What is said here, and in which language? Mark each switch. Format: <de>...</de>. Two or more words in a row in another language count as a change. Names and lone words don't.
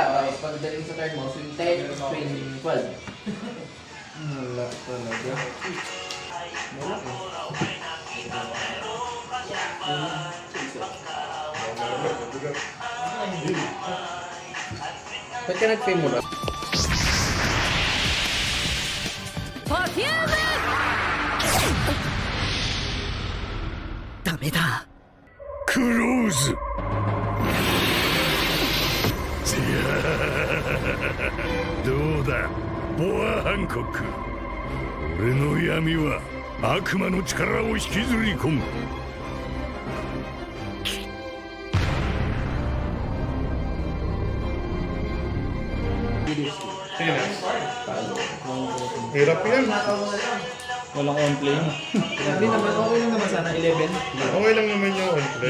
<tl>Tapos, pagdating sa turn mo, swing 10, swing 12. Wala talaga. Ba't ka nag-fame mo ba? Perfume!</tl> <ja>ダメだ。クローズどうだボア・ハンコック、俺の闇は悪魔の力を引きずり込む。</ja> <tl>Hirap yan. Walang on-play. Hindi naman, okay lang naman sana 11. Okay lang naman yung on-play.</tl>